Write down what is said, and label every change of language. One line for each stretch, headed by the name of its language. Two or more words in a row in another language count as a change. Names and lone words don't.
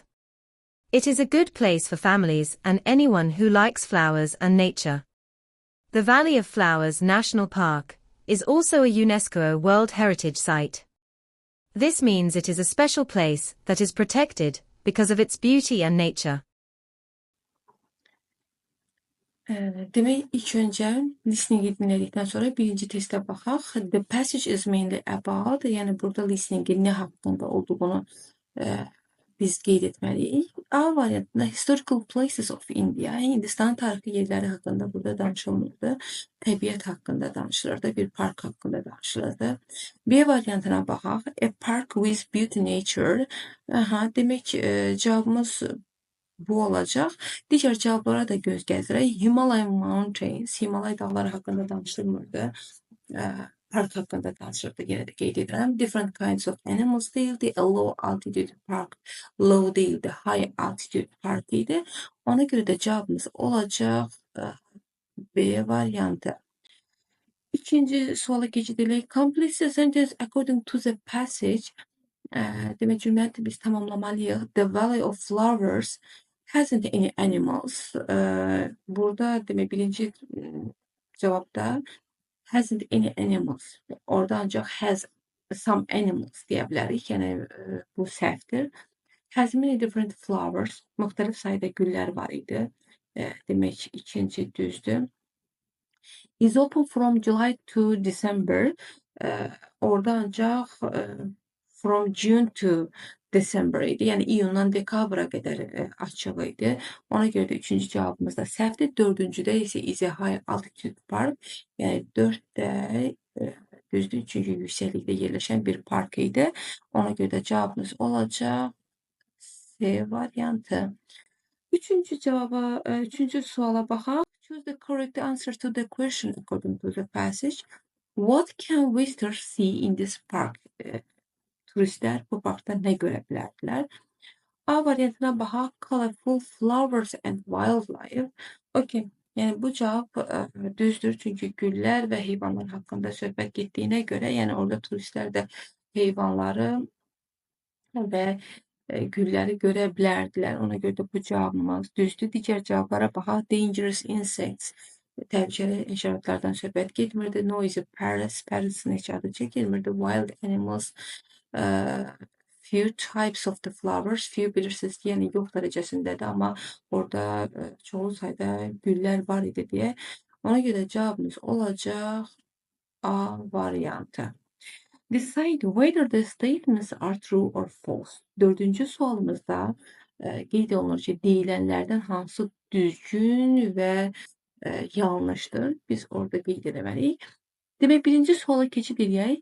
English: It is a good place for families and anyone who likes flowers and nature. The Valley of Flowers National Park is also a UNESCO World Heritage Site. This means it is a special place that is protected because of its beauty and nature.
Azerbaijani: Demək, ilk öncə listeningi dinlədikdən sonra birinci testə baxaq.
English: The passage is mainly about,
Azerbaijani: yəni burada listeningin nə haqqında olduğunu biz qeyd etməliyik. A variantında
English: historical places of India,
Azerbaijani: Hindistan tarixi yerləri haqqında burada danışılmırdı. Təbiət haqqında danışılırdı, bir park haqqında danışılırdı. B variantına baxaq.
English: A park with beauty nature.
Azerbaijani: Demək, cavabımız bu olacaq. Digər cavablara da göz gəzdirək. Himalayan Mountains, Himalay dağları haqqında danışılmırdı. Park haqqında danışırdı, yenə də qeyd edirəm.
English: Different kinds of animals deyildi. A low altitude park, low deyildi, high altitude park idi.
Azerbaijani: Ona görə də cavabımız olacaq B variantı. İkinci suala keçidirik.
English: Complete the sentence according to the passage.
Azerbaijani: Demək, cümləni biz tamamlamalıyıq.
English: The Valley of Flowers hasn't any animals.
Azerbaijani: Burada demək, birinci cavabda
English: hasn't any animals.
Azerbaijani: Orada ancaq
English: has some animals
Azerbaijani: deyə bilərik. Yəni, bu səhvdir.
English: Has many different flowers.
Azerbaijani: Müxtəlif sayda güllər var idi. Demək, ikinci düzdür.
English: Is open from July to December.
Azerbaijani: Orada ancaq
English: from June to December
Azerbaijani: idi. Yəni, iyundan dekabra qədər açıq idi. Ona görə də üçüncü cavabımız da səhvdir. Dördüncüdə isə
English: is a high altitude park.
Azerbaijani: Yəni, 4də düzdür, çünki yüksəklikdə yerləşən bir park idi. Ona görə də cavabımız olacaq C variantı. Üçüncü suala baxaq.
English: Choose the correct answer to the question according to the passage. What can visitors see in this park?
Azerbaijani: Turistlər bu parkda nə görə bilərdilər? A variantına baxaq.
English: Colorful flowers and wildlife.
Azerbaijani: Okay. Yəni, bu cavab düzdür. Çünki güllər və heyvanlar haqqında söhbət getdiyinə görə, yəni orada turistlər də heyvanları və gülləri görə bilərdilər. Ona görə də bu cavabımız düzdür. Digər cavablara baxaq.
English: Dangerous insects.
Azerbaijani: Təhlükəli həşəratlardan söhbət getmirdi.
English: Noisy parrots.
Azerbaijani: Parrots'ın heç adı çəkilmirdi.
English: Wild animals. Few types of the flowers.
Azerbaijani: Few bilirsiniz ki, yəni yox dərəcəsindədir, amma orada çoxlu sayda güllər var idi deyə. Ona görə cavabımız olacaq A variantı.
English: Decide whether the statements are true or false.
Azerbaijani: Dördüncü sualımızda qeyd olunur ki, deyilənlərdən hansı düzgün və yanlışdır. Biz orada qeyd etməliyik. Demək, birinci suala keçid edək.